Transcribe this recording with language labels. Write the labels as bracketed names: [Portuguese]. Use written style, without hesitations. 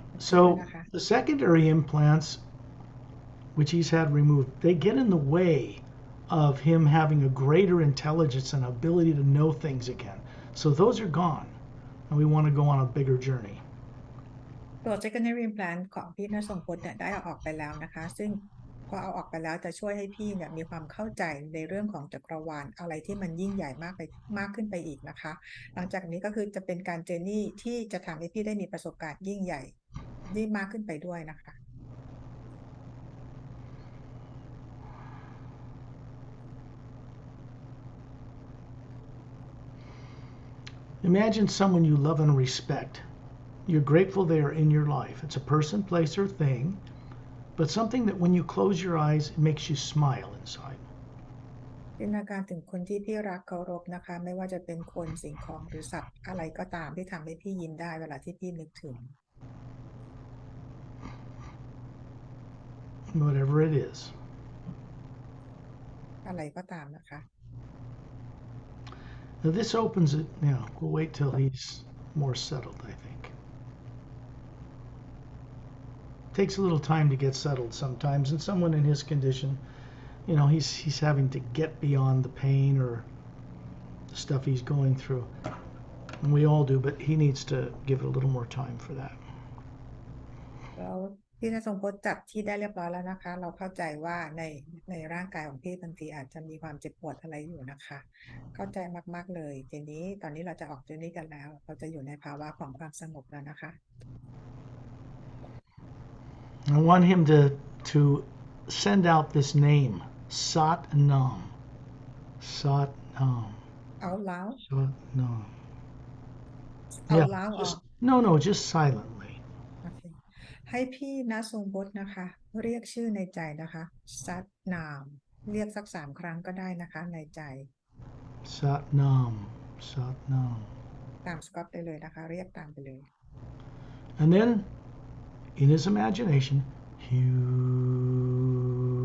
[English] So the secondary implants, which he's had removed, they get in the way of him having a greater intelligence and ability to know things again. So those are gone, and we want to go on a bigger journey. [Thai] ตัว secondary implant ของพี่ณทรงพจน์เนี่ยได้เอาออกไปแล้วนะคะซึ่งพอเอาออกไปแล้วจะช่วยให้พี่เนี่ยมีความเข้าใจในเรื่องของจักรวาลอะไรที่มันยิ่งใหญ่มากขึ้นไปอีกนะคะหลังจากนี้ก็คือจะเป็นการเจอร์นี่ที่จะทำให้พี่ได้มีประสบการณ์ยิ่งใหญ่ยิ่งมากขึ้นไปด้วยนะคะ [English] Imagine someone you love and respect. You're grateful they are in your life. It's a person, place, or thing, but something that when you close your eyes, it makes you smile inside. [Thai] จินตนาการถึงคนที่พี่รักเคารพนะคะไม่ว่าจะเป็นคนสิ่งของหรือสัตว์อะไรก็ตามที่ทำให้พี่ยิ้มได้เวลาที่พี่นึกถึง [English] Whatever it is. [Thai] อะไรก็ตามนะคะ [English] Now this opens it. We'll wait till he's more settled, I think. Takes a little time to get settled sometimes, and someone in his condition, he's having to get beyond the pain or the stuff he's going through. And we all do, but he needs to give it a little more time for that. [Thai] แล้วพี่ณทรงพจน์จับที่ได้เรียบร้อยแล้วนะคะเราเข้าใจว่าในร่างกายของพี่บางทีอาจจะมีความเจ็บปวดอะไรอยู่นะคะเข้าใจมากๆเลยทีนี้ตอนนี้เราจะออกเจอร์นี่กันแล้วเราจะอยู่ในภาวะของความสงบแล้วนะคะ [English] I want him to send out this name, Sat Nam. Sat Nam. out loud Sat Nam. out Yeah, loud no, just silently. [Thai] โอเคให้พี่ณทรงพจน์นะคะเรียกชื่อในใจนะคะซัดนามเรียกสัก3 ครั้งก็ได้นะคะในใจ [English] Sat Nam. Sat Nam. [Thai] ตามสกอตไปเลยนะคะเรียกตามไปเลย [English] And then, in his imagination, Hugh.